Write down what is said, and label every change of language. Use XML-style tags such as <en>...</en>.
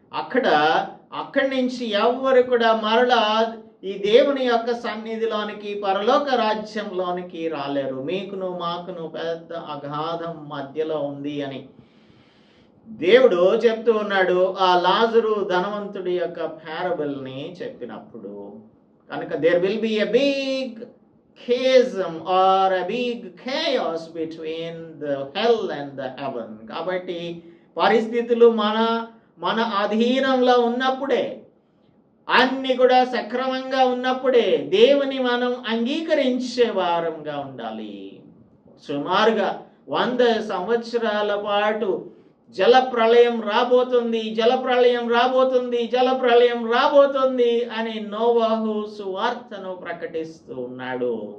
<te>అక్కడి నుంచి ఎవ్వరు కూడా మరలా ఈ దేవుని యొక్క సన్నిధిలోనికి, పరలోక రాజ్యంలోనికి రాలేరు. మీకును మాకును పెద్ద అగాధం మధ్యలో ఉంది అని దేవుడు చెప్తూ ఉన్నాడు ఆ లాజరు ధనవంతుడి యొక్క ప్యారబుల్ని చెప్పినప్పుడు.</te> <en>కనుక there will be a big chasm or a big chaos between the hell and the heaven.</en> <te>కాబట్టి పరిస్థితులు మన అధీనంలో ఉన్నప్పుడే, అన్ని కూడా సక్రమంగా ఉన్నప్పుడే దేవుని మనం అంగీకరించే వారంగా ఉండాలి. సుమారుగా 100 సంవత్సరాల పాటు జలప్రళయం రాబోతుంది, జలప్రళయం రాబోతుంది, జలప్రళయం రాబోతుంది అని నోవాహు సువార్తను ప్రకటిస్తూ ఉన్నాడు.</te>